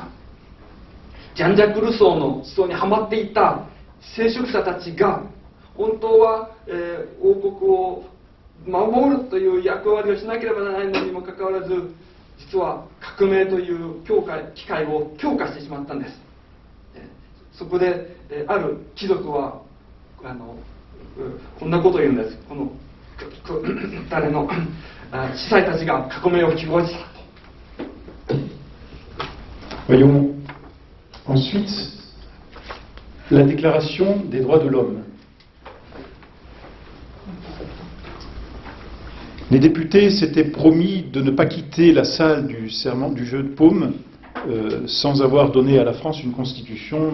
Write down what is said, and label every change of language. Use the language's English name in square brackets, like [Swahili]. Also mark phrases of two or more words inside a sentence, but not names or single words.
[Japanese] ジャンジャック・ルソーの思想にはまっていた聖職者たちが本当は、王国を守るという役割をしなければならないのにもかかわらず、実は革命という機会を強化してしまったんです。そこで、ある貴族はこんなことを言うんです。この誰の司祭たちが革命を希望した。 [French] Voyons ensuite la Déclaration des droits de l'homme. Les députés s'étaient promis de ne pas quitter la salle du serment du jeu de paume sans avoir donné à la France une constitution.